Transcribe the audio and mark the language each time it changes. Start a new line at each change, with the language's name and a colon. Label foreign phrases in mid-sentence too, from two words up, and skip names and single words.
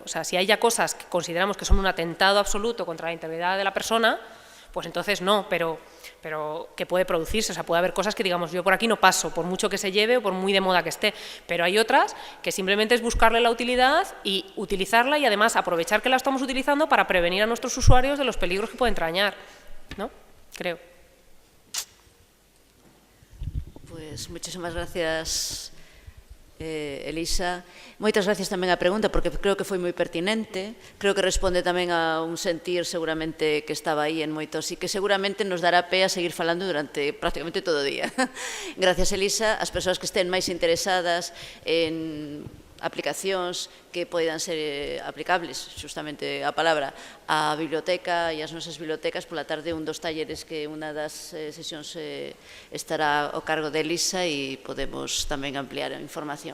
Spanish: O sea, si hay ya cosas que consideramos que son un atentado absoluto contra la integridad de la persona, pues entonces no, pero que puede producirse, o sea, puede haber cosas que digamos, yo por aquí no paso, por mucho que se lleve o por muy de moda que esté, pero hay otras que simplemente es buscarle la utilidad y utilizarla y además aprovechar que la estamos utilizando para prevenir a nuestros usuarios de los peligros que puede entrañar, ¿no? Creo. Pues muchísimas gracias, Elisa.
Galician: Moitas gracias tamén á pregunta, porque creo que foi moi pertinente, creo que responde tamén a un sentir seguramente que estaba aí en moitos e que seguramente nos dará pé a seguir falando durante prácticamente todo o día.
Spanish: Gracias, Elisa.
Galician: As persoas que estén máis interesadas en aplicacións que poidan ser aplicables, justamente a palabra, á biblioteca e ás nosas bibliotecas, pola tarde un dos talleres que unha das sesións estará ao cargo de Elisa e podemos tamén ampliar a información.